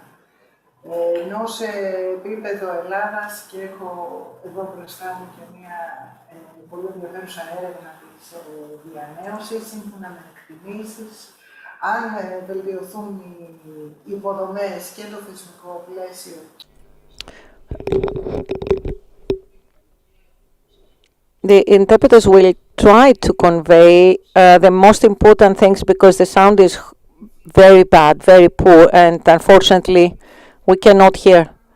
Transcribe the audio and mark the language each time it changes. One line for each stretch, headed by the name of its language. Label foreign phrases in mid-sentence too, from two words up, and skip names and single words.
Greek: Ενώ σε επίπεδο Ελλάδας, και έχω εδώ μπροστά μου και μια πολύ ενδιαφέρουσα έρευνα της διανέωσης, σύμφωνα με εκτιμήσεις, αν βελτιωθούν οι υποδομές και το θεσμικό πλαίσιο.
English: The interpreters will try to convey the most important things because the sound is very bad, very poor, and unfortunately we cannot hear.